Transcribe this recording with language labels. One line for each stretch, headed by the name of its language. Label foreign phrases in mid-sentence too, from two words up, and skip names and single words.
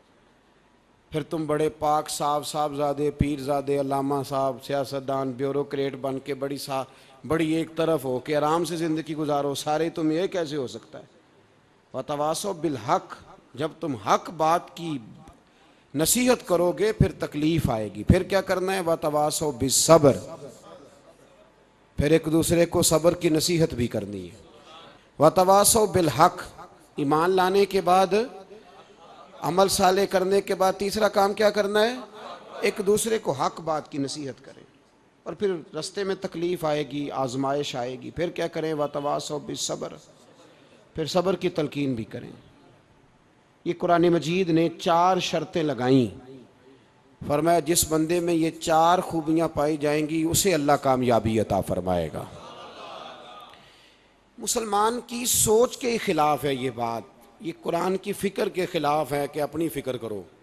Hindi: फिर तुम बड़े पाक साहब, साहबजादे, पीरजादे, अल्लामा साहब, सियासतदान, ब्यूरोक्रेट बन के बड़ी एक तरफ हो के आराम से ज़िंदगी गुजारो सारे, तुम ये कैसे हो सकता है?
Arabic: وتواصوا بالحق,
Hindi: जब तुम हक बात की नसीहत करोगे फिर तकलीफ़ आएगी। फिर क्या करना है?
Arabic: وتواصوا بالصبر,
Hindi: फिर एक दूसरे को सब्र की नसीहत भी करनी है।
Arabic: وتواصوا بالحق,
Hindi: ईमान लाने के बाद, अमल साले करने के बाद तीसरा काम क्या करना है? एक दूसरे को हक बात की नसीहत करें। और फिर रास्ते में तकलीफ़ आएगी, आजमाइश आएगी, फिर क्या करें?
Arabic: وتواصوا بالصبر,
Hindi: फिर सब्र की तलकीन भी करें। ये कुरान मजीद ने चार शर्तें लगाईं फरमाया जिस बंदे में ये 4 खूबियाँ पाई जाएंगी उसे अल्लाह कामयाबी अता फरमाएगा। मुसलमान की सोच के ख़िलाफ़ है ये बात, ये कुरान की फ़िक्र के ख़िलाफ़ है कि अपनी फ़िक्र करो।